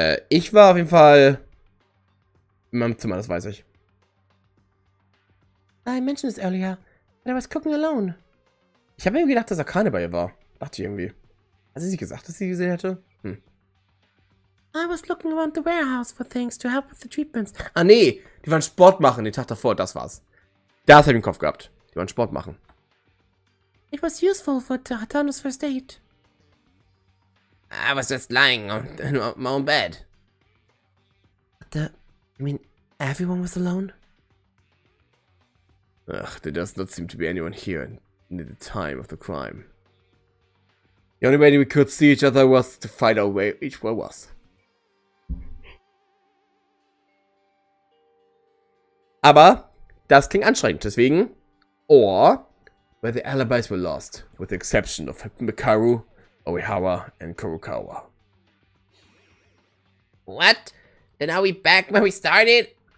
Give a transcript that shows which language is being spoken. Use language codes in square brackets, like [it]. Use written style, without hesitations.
[de] Ich war auf jeden Fall in meinem Zimmer, das weiß ich. [en] I mentioned this earlier, but I was cooking alone. [de] Ich habe mir gedacht, dass Akane bei ihr war. Dachte ich irgendwie. Hat sie gesagt, dass sie gesehen hätte? [en] I was looking around the warehouse for things to help with the treatments. [de] Ah nee, die waren Sport machen den Tag davor, das war's. Das hab ich im Kopf gehabt. Die waren Sport machen. [en] It was useful for Hatano's first aid. I was just lying on my own bed. You mean everyone was alone? Ugh, there does not seem to be anyone here at the time of the crime. The only way we could see each other was to find out where each one was. [de] Aber das klingt anstrengend, deswegen. [en] Or where the alibis were lost, with the exception of Mikaru, Oihawa, and Kurokawa. What? Then are we back where we started?